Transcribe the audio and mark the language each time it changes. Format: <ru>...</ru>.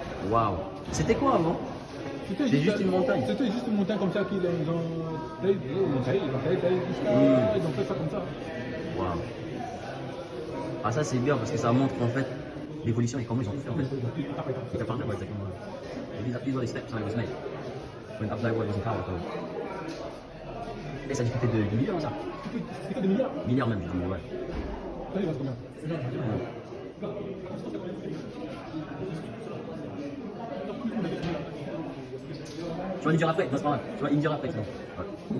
<fr>Waouh. C'était quoi avant? C'était juste une montagne. C'était juste une montagne comme ça qu'ils ont fait ça comme ça. Waouh. Ah ça c'est bien parce que ça montre en fait l'évolution et comment ils ont fait en fait.</fr> <en>These are the steps I was made when Abdoulaye Wade was in power.</en> <fr>Et ça discutait de milliards, ça. C'est que des milliards. Milliards même, je dis, ouais. Ça, il reste combien? Tu vas nous dire après, non, c'est pas grave. Tu vas nous dire après, c'est bon.</fr>